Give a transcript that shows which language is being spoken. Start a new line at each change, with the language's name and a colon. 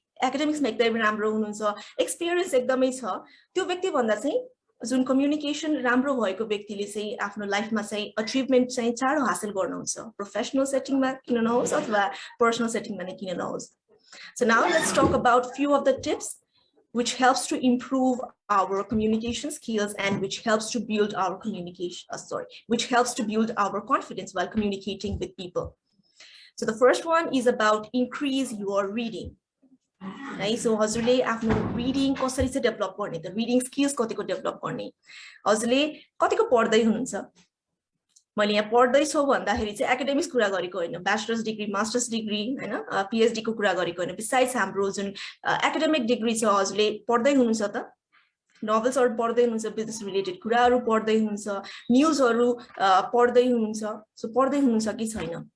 Nepali: एकाडेमिक्समा एकदमै राम्रो हुनुहुन्छ एक्सपिरियन्स एकदमै छ त्यो व्यक्ति भन्दा चाहिँ जुन कम्युनिकेसन राम्रो भएको व्यक्तिले चाहिँ आफ्नो लाइफमा चाहिँ अचिभमेन्ट चाहिँ चाँडो हासिल गर्नुहुन्छ प्रोफेसनल सेटिङमा किन नहोस् अथवा पर्सनल सेटिङमा नै किन नहोस्
English: So now let's talk about few of the tips which helps to improve our communication skills and which helps to build our which helps to build our confidence while communicating with people. So the first one is about increase your reading. Right?
Nepali: So हजुरले आफ्नो reading कसरी चाहिँ develop गर्ने त reading skills कतिको develop गर्ने हजुरले कतिको पढ्दै हुनुहुन्छ मैले यहाँ पढ्दैछु भन्दाखेरि चाहिँ एकाडेमिक्स कुरा गरेको हैन ब्याचलर्स डिग्री मास्टर्स डिग्री हैन पीएचडी को कुरा गरेको हैन बिसाइड्स हाम्रो जुन एकाडेमिक डिग्री छ हजुरले पढ्दै हुनुहुन्छ त नोभल्सहरु पढ्दै हुनुहुन्छ बिजनेस रिलेटेड कुराहरु पढ्दै हुनुहुन्छ न्यूजहरु पढ्दै हुनुहुन्छ सो पढ्दै हुनुहुन्छ कि छैन